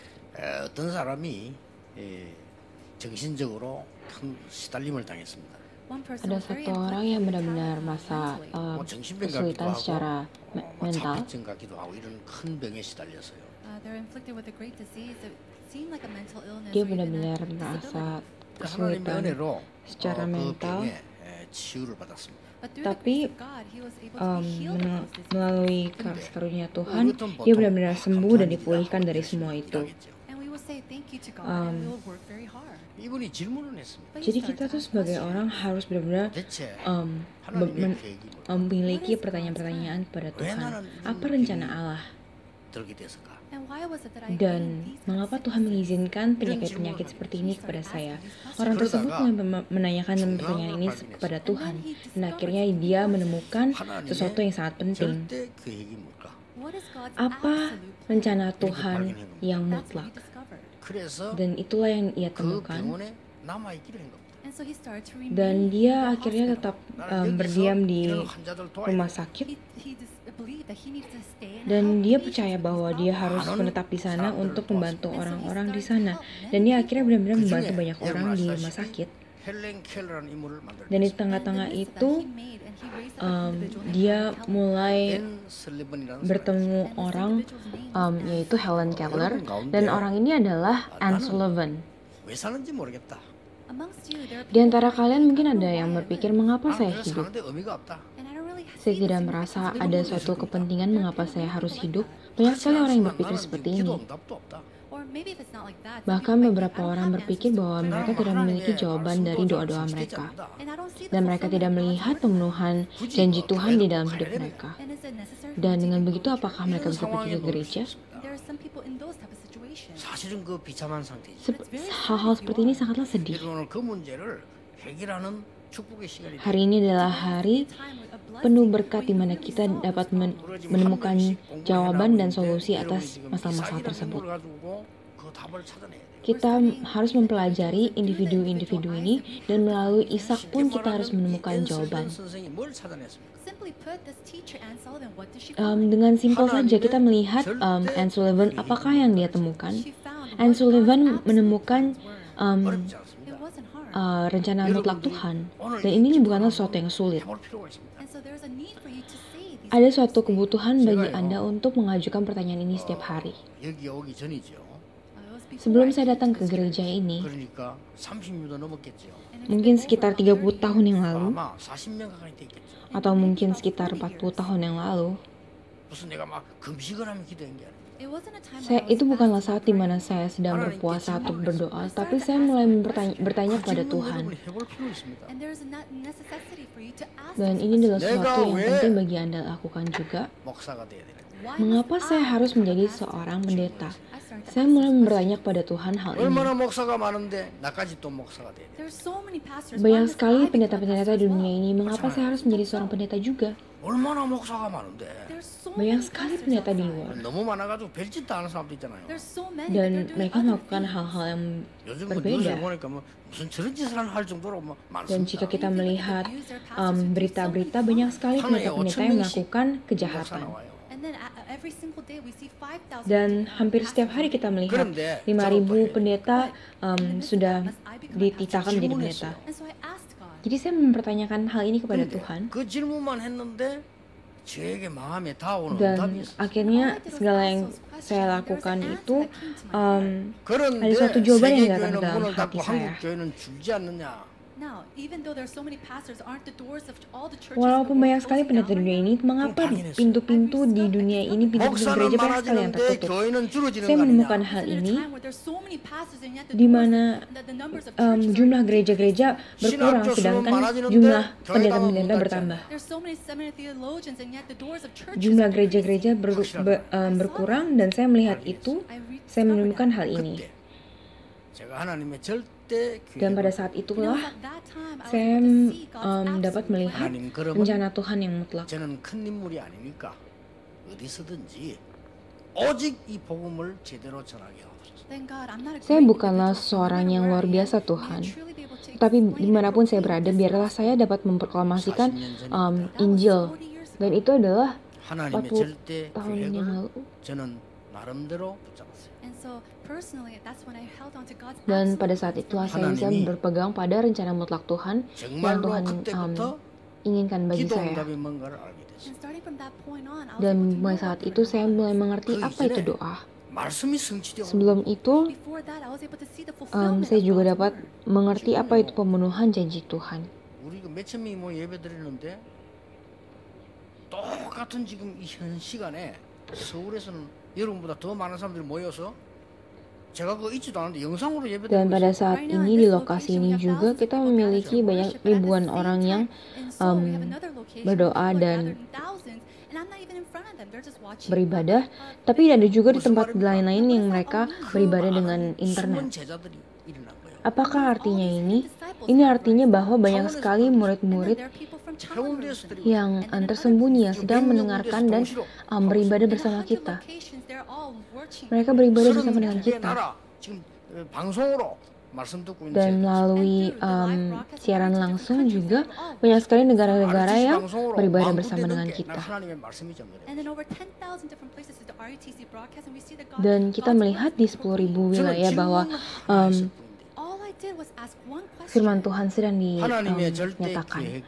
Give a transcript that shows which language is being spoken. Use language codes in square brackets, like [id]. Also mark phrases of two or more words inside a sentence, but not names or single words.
[ko] 어떤 사람이 정신적으로 큰 시달림을 당했습니다. [id] Ada satu orang yang benar-benar masa [ko] 뭐 정신병 같기도 [id] kesulitan [ko] 하고 [id] secara [ko] 뭐 [id] mental. [ko] 자폐증 같기도 하고 이런 큰 병에 시달렸어요. [en] They're inflicted with a great disease that seemed like a mental illness [id] Dia [en] or even a [id] benar-benar merasa [ko] 하나님의 [id] kesulitan [ko] 은혜로 [id] secara [ko] 그 [id] mental, [ko] 병에 치유를 받았습니다. [en] But through the [id] tapi [en] grace of God, he was able to be healed of those diseases. [id] melalui kasih karunia Tuhan, dia benar-benar sembuh dan dipulihkan dari semua itu. [en] And we will say thank you to God and we will work very hard. [ko] 이분이 질문을 했습니다. [en] But he [id] Jadi [en] started [id] kita [en] to [id] tuh [en] ask [id] sebagai [en] questions. [id] orang harus benar-benar [ko] 대체 um, 하나님의 계획이 뭘까? [id] memiliki pertanyaan-pertanyaan kepada Tuhan. Apa rencana Allah? [ko] 들게 됐을까? [en] And why was it that I [id] Dan [en] gained these [id] mengapa [en] kinds of [id] Tuhan [en] symptoms? [id] mengizinkan penyakit-penyakit seperti ini kepada saya? Orang tersebut mulai menanyakan pertanyaan ini kepada Tuhan. Dan akhirnya dia menemukan sesuatu yang sangat penting. [ko] 절대 계획이 뭘까? [en] What is God's [id] Apa [en] absolute [id] rencana Tuhan yang [en] That's what he [id] mutlak? [en] discovered. [ko] 그래서 [id] Dan itulah yang ia [ko] 그 [id] temukan. [ko] 병원에 남아 있기로 한 겁니다. [en] And so he started to remain [id] Dan [en] in [id] dia [en] the [id] akhirnya [en] hospital. [id] tetap [ko] 나는 [id] berdiam [ko] 여기서 [id] di [ko] 이런 환자들 도와야 [id] rumah [ko] 돼. [id] sakit. [en] He believed that he needed to stay and [id] Dan [en] help [id] dia [en] patients [id] percaya [en] with [id] bahwa [en] these [id] dia [en] problems. [id] harus menetap di sana untuk membantu [en] And so he [id] orang-orang di [en] started [id] sana. [en] to help [id] Dan [en] many [id] dia akhirnya [en] people. [id] benar-benar [ko] 그 [id] membantu [ko] 중에 [id] banyak orang di rumah sakit. [ko] 헬렌 켈러라는 인물을 만들었어요. [id] Dan di [en] And [id] tengah-tengah [en] in the midst of [id] itu [en] that, he made and he raised up an individual named [id] dia [en] Helen Keller. [id] mulai [ko] 벤 슬리번이라는 [id] bertemu [en] And this [id] orang [en] individual's name was [id] yaitu Helen Keller, [ko] 가운데 [id] dan orang ini adalah Anne Sullivan. [ko] 사람. 왜 사는지 모르겠다. [en] Amongst you, there are [id] Di [en] people [id] antara [en] who [id] kalian [en] think, [id] mungkin [en] "I don't [id] ada [en] know [id] yang [en] why I [id] berpikir [en] live." [id] mengapa saya [ko] 그냥 [id] hidup. [ko] 사는데 의미가 없다. [en] And I don't really [id] Saya [en] see the [id] tidak [en] significance [id] merasa [en] of [id] ada [en] living. [id] suatu kepentingan [en] There are [id] mengapa [en] people [id] saya [en] like [id] harus [en] that. [id] hidup. Banyak sekali orang yang berpikir seperti ini. [ko] 기도 응답도 없다. [en] Or maybe if it's not like that, some [id] Bahkan [en] people might [id] beberapa [en] think, "I don't [id] orang [en] have [id] berpikir [en] answers to [id] bahwa [en] prayer." [id] mereka tidak memiliki jawaban dari doa-doa mereka. [en] And I don't see the [id] Dan mereka [en] fulfillment [id] tidak [en] of God's [id] melihat [en] word. [id] pemenuhan janji Tuhan di dalam hidup mereka. [en] And is it necessary for [id] Dan [en] me to [id] dengan [en] even [id] begitu [en] go to [id] apakah [en] church? [id] mereka bisa pergi ke gereja? [en] There are some people in those type of situations. [ko] 사실은 그 비참한 상태지. [id] Hal-hal seperti ini sangatlah sedih. [ko] 오늘 그 문제를 해결하는 축복의 시간이 [id] Hari ini adalah hari penuh berkat di mana kita dapat menemukan jawaban dan solusi atas masalah-masalah tersebut. Kita harus mempelajari individu-individu ini, dan melalui Ishak pun kita harus menemukan jawaban. [en] Simply put, this teacher Anne Sullivan, what did she [id] Dengan simpel saja kita melihat Anne Sullivan, apakah yang dia temukan? [en] She found [id] Anne [en] what [id] Sullivan [en] God's [id] menemukan [en] absolute word. It wasn't hard. [id] rencana mutlak Tuhan, dan ini bukanlah sesuatu yang sulit. [en] And so there's a need for you to say these [id] Ada suatu kebutuhan bagi Anda untuk mengajukan pertanyaan ini setiap hari. [ko] 여기 오기 전이죠. [id] Sebelum saya datang ke gereja ini, [ko] 그러니까 30년도 넘었겠죠. [id] mungkin sekitar 30 tahun yang lalu, [ko] 아마 40년 가까이 됐겠죠. [id] atau mungkin sekitar 40 tahun yang lalu, [ko] 무슨 내가 막 금식을 하면 기도한 게 아니에요. [en] It wasn't a time [id] saya, [en] when I was [id] itu bukanlah [en] fasting [id] saat di mana saya sedang berpuasa atau berdoa, tapi saya mulai bertanya kepada Tuhan. [ko] 여러분이 해볼 필요 있습니다. [en] and there is a necessity for you to ask [id] Dan [en] these [id] ini adalah [en] questions. [id] sesuatu yang penting bagi Anda lakukan juga. [ko] 목사가 돼야 되는. [en] Why [id] Mengapa [en] must [id] saya [en] I [id] harus [en] become a [id] menjadi [en] pastor? [id] seorang pendeta? [en] I started to [id] Saya [en] ask [id] mulai [en] these [id] bertanya kepada Tuhan hal ini. [ko] 얼마나 목사가 많은데 나까지 또 목사가 돼야 돼. [en] There's so many pastors. Why [id] Banyak [en] must [id] sekali [en] I become a [id] pendeta-pendeta [en] pastor [id] di [en] as [id] dunia [en] well? [id] ini. Mengapa saya harus menjadi seorang pendeta juga? [ko] 얼마나 목사가 많은데. [en] There's so [id] Banyak [en] many [id] sekali [en] pastors [id] pendeta di [en] outside. [id] luar. [ko] 너무 많아가지고 별짓도 하는 사람도 있잖아요. [en] There's so many that [id] Dan [en] they're doing [id] mereka [en] other [id] melakukan [en] things. [id] hal-hal yang [ko] 요즘 뭐 [id] berbeda. [ko] 뉴스에 보니까 뭐 무슨 저런 짓을 할 정도로 뭐 [id] Dan jika [ko] 많습니다. [id] kita melihat berita-berita, banyak sekali pendeta-pendeta yang melakukan [ko] 목사 [id] kejahatan. [ko] 나와요. [en] And then every single day we see 5,000 [id] Dan hampir setiap hari kita melihat 5.000 pendeta sudah dititahkan menjadi pendeta. [en] And so I asked God, [id] Jadi saya mempertanyakan hal ini kepada [ko] 근데 [id] Tuhan. [ko] 그 질문만 했는데 저에게 마음에 닿아오는 응답이 [id] Dan [ko] 있어요. [id] akhirnya segala yang saya lakukan itu [ko] 그런데 [id] ada suatu jawaban yang datang [ko] 세계교회는 [id] dalam [ko] 문을 [id] hati [ko] 닫고 [id] saya. [ko] 한국 교회는 줄지 않느냐. [en] now, even though there's so many pastors, aren't the doors of all the churches [id] Walaupun [en] in the [id] banyak [en] world [id] sekali [en] closing [id] pendeta di [en] down [id] dunia [en] right [id] ini, [en] now? [id] mengapa pintu-pintu di dunia ini, pintu-pintu [ko] 목사는 [id] gereja banyak sekali yang [ko] 많아지는데 [id] tertutup? [ko] 교회는 줄어지는 [id] Saya [ko] 거 [id] menemukan [ko] 아니냐. [id] hal [en] Isn't it [id] ini [en] a time where there's so many pastors and yet the [id] di [en] doors, [id] mana [en] the numbers of churches are [id] jumlah gereja-gereja berkurang, [ko] 신학교 수는 [id] sedangkan [ko] 많아지는데 [id] jumlah [ko] 교회당은 [id] pendeta-pendeta [ko] 못 [id] bertambah. [ko] 닫잖아요. [en] There's so many seminary theologians and yet the doors of churches [id] Jumlah [en] are [id] gereja-gereja [en] decreasing. [id] berkurang, dan saya melihat itu, saya menemukan hal ini. [ko] 그때 제가 하나님의 절대 [id] Dan pada [ko] 계획을 [id] saat [en] You know, [id] itulah [en] at that time, I was [id] saya [en] able to see God's [id] dapat [en] absolute [id] melihat [ko] 하나님 그러면 [id] rencana Tuhan yang mutlak. [ko] 저는 큰 인물이 아니니까 어디서든지 오직 이 복음을 제대로 전하게 하옵소서. [en] Then God, I'm not a [id] Saya [en] great [id] bukanlah [en] individual, [id] seorang [en] no [id] yang [en] matter [id] luar [en] where I am, [id] biasa, [en] may I [id] Tuhan. [en] truly be able to [id] Tapi [en] explain and [id] dimanapun saya [en] proclaim [id] berada, [en] this [id] biarlah [en] gospel. [id] saya dapat memproklamasikan [ko] 40년 전입니다. [en] That was [id] Injil. [en] 40 years ago. [id] Dan itu adalah [ko] 하나님의 [id] 40 [ko] 절대 [id] tahun yang [ko] 계획을 [id] lalu. [ko] 저는 나름대로 붙잡았어요. [en] And so personally, that's when I held on to God's [id] Dan pada [en] absolute [id] saat [en] plan [id] itu [en] for me. [id] saya bisa [ko] 하나님이 [id] berpegang pada rencana mutlak Tuhan yang [ko] 정말로 [id] Tuhan [ko] 그때부터 [id] inginkan bagi [ko] 기도 [id] saya. [ko] 응답이 뭔가를 알게 됐어요. [en] And starting from that point on, I was able [id] Dan [en] to [id] mulai [en] know [id] saat [en] what [id] itu saya [en] prayer [id] mulai [en] was. [id] mengerti [ko] 그 [id] apa itu [ko] 이전에 [id] doa. [ko] 말씀이 성취되고 [id] Sebelum itu, [en] Before that, I was able to see the fulfillment [id] saya [en] of [id] juga [en] God's [id] dapat [en] word. [id] mengerti apa itu pemenuhan janji Tuhan. [ko] 우리 몇천 명이 뭐 예배 드리는데 똑같은 지금 이 현 시간에 서울에서는 여러분보다 더 많은 사람들이 모여서 제가 그거 있지도 않은데 영상으로 예배 [id] Dan [ko] 드리고 [id] pada [ko] 있어요. [id] saat ini di lokasi ini juga kita memiliki banyak ribuan orang yang berdoa dan beribadah, tapi ada juga di tempat lain-lain yang mereka beribadah dengan internet. [ko] 숨은 제자들이 일어난 거예요. [id] Apakah artinya ini? Ini artinya bahwa banyak sekali murid-murid yang tersembunyi yang sedang mendengarkan dan beribadah bersama kita. Mereka beribadah bersama dengan kita. [ko] 지금 방송으로 말씀 듣고 있는 [id] Dan melalui siaran langsung juga banyak sekali negara-negara yang beribadah bersama dengan kita. Dan kita melihat di 10.000 wilayah bahwa firman Tuhan sedang dinyatakan.